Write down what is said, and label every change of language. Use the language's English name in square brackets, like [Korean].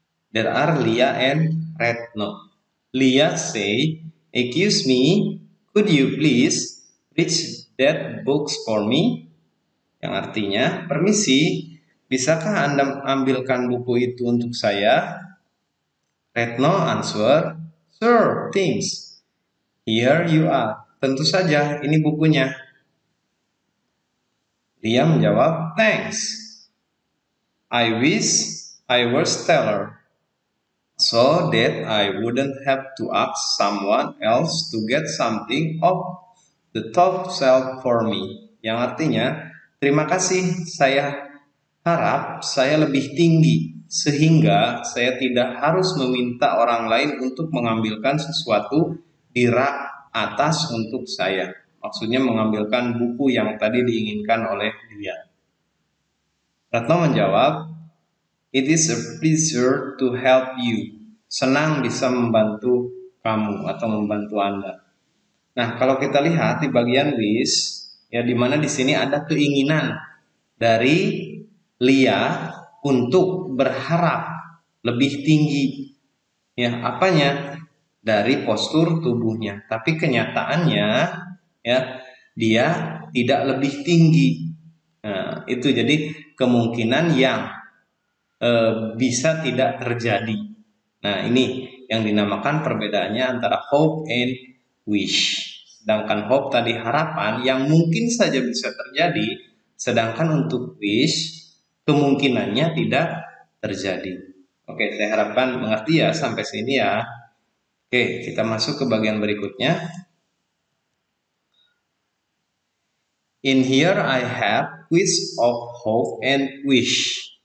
[English] There are Leah and Retno. Leah say, "Excuse me, could you please reach that books for me?" [Indonesian] Yang artinya, permisi, bisakah Anda ambilkan buku itu untuk saya? [English] Retno answer, sure, thanks. Here you are. [Indonesian] Tentu saja, ini bukunya. Dia menjawab, [English] thanks. I wish I was teller, so that I wouldn't have to ask someone else to get something off the top shelf for me. [Indonesian] Yang artinya, terima kasih, saya harap saya lebih tinggi, sehingga saya tidak harus meminta orang lain untuk mengambilkan sesuatu di rak atas untuk saya. Maksudnya mengambilkan buku yang tadi diinginkan oleh dia. Retno menjawab, [English] "It is a pleasure to help you." [Indonesian] Senang bisa membantu kamu atau membantu Anda. Nah, kalau kita lihat di bagian wish, ya di mana di sini ada keinginan dari Lia untuk berharap lebih tinggi. Ya, apanya? Dari postur tubuhnya. Tapi kenyataannya ya dia tidak lebih tinggi. Nah, itu jadi kemungkinan yang bisa tidak terjadi. Nah, ini yang dinamakan perbedaannya antara hope and wish. Sedangkan hope tadi harapan yang mungkin saja bisa terjadi, sedangkan untuk wish kemungkinannya tidak terjadi. Oke, saya harapkan mengerti ya sampai sini ya. Oke, kita masuk ke bagian berikutnya. [English] In here I have quiz of hope and wish.